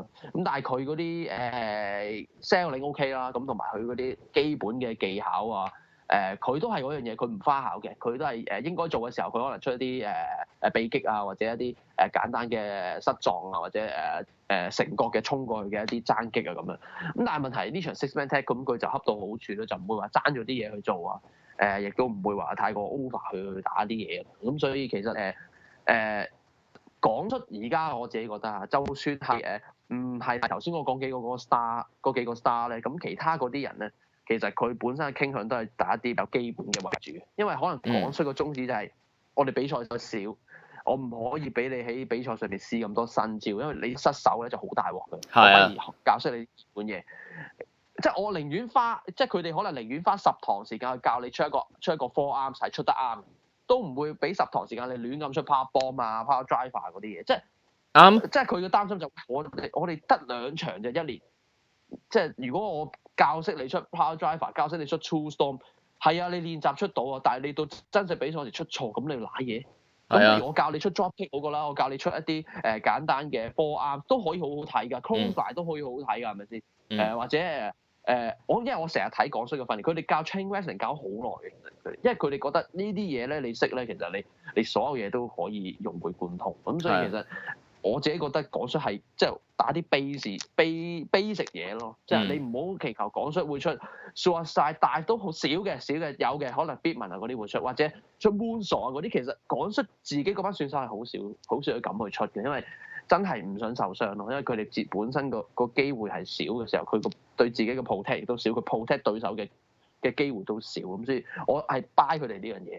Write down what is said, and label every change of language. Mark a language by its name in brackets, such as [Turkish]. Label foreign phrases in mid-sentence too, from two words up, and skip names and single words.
[Cantonese] 咁但係佢嗰啲 [English] selling OK [Cantonese] 啦，咁同埋佢嗰啲基本嘅技巧啊，佢都係嗰樣嘢，佢唔花巧嘅，佢都係應該做嘅時候，佢可能出一啲臂擊啊，或者一啲簡單嘅失撞啊，或者成角嘅衝過去嘅一啲爭擊啊咁樣。咁但係問題呢場 [English] six man tag [Cantonese] 咁佢就恰到好處咯，就唔會話爭咗啲嘢去做啊，亦都唔會話太過 over 去打啲嘢。咁所以其實講出而家我自己覺得啊，就算係唔係頭先我講幾個嗰個 star 嗰幾個 star 咧，咁其他嗰啲人咧，其實佢本身嘅傾向都係打一啲比較基本嘅為主，因為可能講出個宗旨就係我哋比賽少。我唔可以俾你喺比賽上面試咁多新招，因為你失手咧就好大鑊嘅。係啊，我反而教識你基本嘢，即係我寧願花，即係佢哋可能寧願花10堂時間去教你出一個 forearm 係出得啱，都唔會俾10堂時間你亂咁出 [English] power bomb [Cantonese] 啊、 [English] power driver [Cantonese] 嗰啲嘢。即係啱，即係佢嘅擔心就我哋得2場就一年，即係如果我教識你出 [English] power driver， [Cantonese] 教識你出 [English] true storm， [Cantonese] 係啊，你練習出到啊，但係你到真實比賽時出錯，咁你要揦嘢。咁我教你出 [English] drop kick [Cantonese] 嗰個啦，我教你出一啲簡單嘅 forearm 都可以好好睇㗎 clothesline 都可以好好睇㗎，係咪先？或者因為我成日睇港摔嘅訓練，佢哋教 [English] chain wrestling [Cantonese] 教好耐嘅，因為佢哋覺得呢啲嘢咧你識咧，其實你所有嘢都可以融會貫通。咁所以其實我自己覺得港摔係即係打啲 basic 嘢咯，即係你唔好祈求港摔會出 suicide，但係都好少嘅有嘅，可能 Bitman 啊嗰啲會出，或者出 moonsault 啊嗰啲，其實港摔自己嗰班選手係好少去咁去出嘅，因為真係唔想受傷咯，因為佢哋本身個機會係少嘅時候，佢個對自己嘅 protect 亦都少，佢 protect 對手嘅機會都少，咁所以我係 buy 佢哋呢樣嘢。